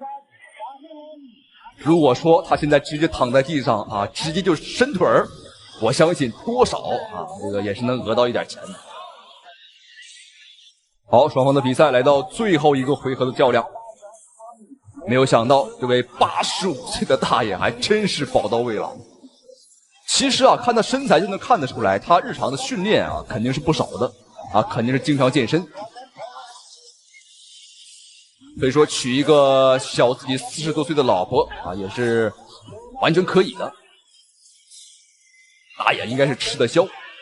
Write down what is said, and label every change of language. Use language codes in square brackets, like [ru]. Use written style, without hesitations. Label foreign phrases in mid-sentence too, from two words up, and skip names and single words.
[zh] 如果說他現在直接躺在地上直接就伸腿兒，我相信多少這個也是能訛到一點錢的。好，雙方的比賽來到最後一個回合的較量。沒有想到這位85歲的大爺還真是寶刀未老。其實看他身材就能看得出來，他日常的訓練肯定是不少的肯定是經常健身。所以說娶一個小自己40多歲的老婆也是完全可以的。大爺應該是吃得消。